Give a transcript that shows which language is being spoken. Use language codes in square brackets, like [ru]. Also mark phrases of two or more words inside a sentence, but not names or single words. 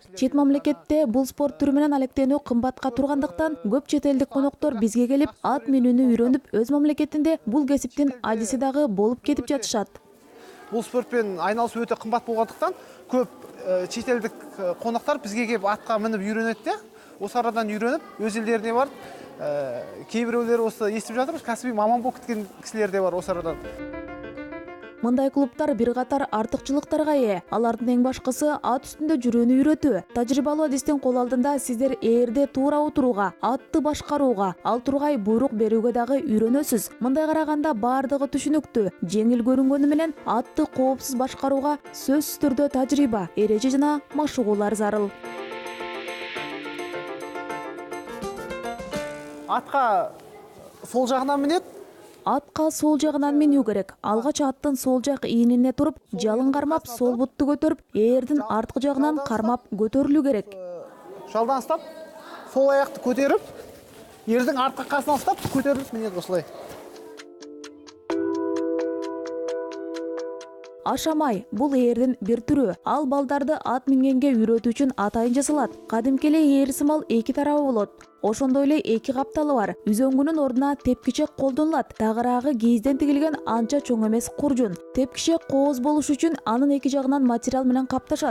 [ky] Чет мамлекетте бул спорт түрү менен алектенүү кымбатка тургандыктан көп чет элдик коноктор бизге келип ат минүүнү үйрөнүп, өз мамлекетинде бул кесиптин адиси дагы болуп кетип жатышат. бул спортпен айналышуу өтө кымбат болгондуктан көп чет элдик коноктор бизге келип атка минип үйрөнөт да. [kk] Осы арадан үйреніп, өз елдеріне барып, кейбіреулер осы естіп жатырмыз, кәсіби маман болып кеткен кісілер де бар осы арадан. [ky] Мындай клубтар бир катар артыкчылыктарга ээ. Алардын эң башкысы ат үстүндө жүрүүнү үйрөтүү. Тажрыйбалуу адистин кол алдында сиздер ээрде туура отурууга, атты башкарууга, ал тургай буйрук берүүгө дагы үйрөнөсүз. Мындай караганда баардыгы түшүнүктүү. Жеңил көрүнгөнү менен атты коопсуз башкарууга сөзсүз түрдө тажрыйба, эреже жана машыгуулар зарыл. [kk] Атқа сол жағынан мінет? [ky] Атка сол жагынан минүү керек. Алгач аттын сол жак ийнине туруп, жалын кармап, сол бутту көтөрүп, ээрдин арткы жагынан кармап көтөрүлүү керек. [kk] Жалдан ұстап, сол аяқты көтеріп, ердің артқы қасынан ұстап, көтеріліп мінет осылай. [ky] Ашамай, бул ээрдин бир түрү. Ал балдарды ат мингенге үйрөтүү үчүн атайын жасалат. Кадимки эле ээр сымал эки тарабы болот. Ошондой эле эки капталы бар. Үзөңгүнүн ордуна тепкичек колдонулат. Тагыраагы кийизден тигилген анча чоң эмес куржун. Тепкичек кооз болуш үчүн анын эки жагынан материал менен капташат.